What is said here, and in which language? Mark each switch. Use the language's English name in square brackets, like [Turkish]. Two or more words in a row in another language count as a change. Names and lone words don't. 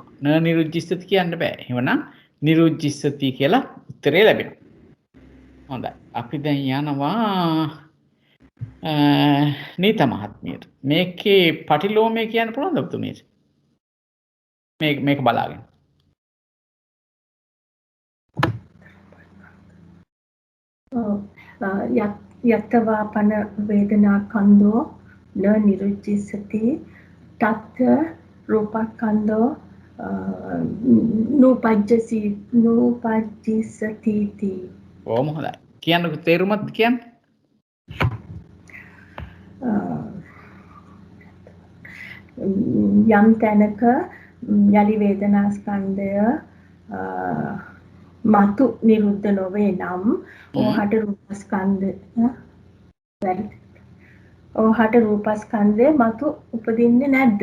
[Pali] න නිරුජ්ජිස්සති [Sinhala] කියන්න බෑ. එහෙමනම් නිරුජ්ජිස්සති කියලා උත්තරේ ලැබෙනවා. හොඳයි. අපි දැන් යනවා නීත මහත්මියට. මේකේ පටිලෝමය කියන්න පුළුවන්ද ඔබතුමීට? මේක බලාගෙන. [Pali] යත්තවාපන වේදනාකන්ධෝ න නිරුච්චිසති තත්ත රූපකන්ධෝ නූපජ්ජිසති. [Sinhala] ඕම හොඳයි. කියන්නකො තේරුමත් කියන්න. යම් තැනක යලි වේදනාස්කන්ධය මතු නිරුද්ධ නොවේ නම් ඕහට රූපස්කන්ධය මතු උපදින්නේ නැද්ද?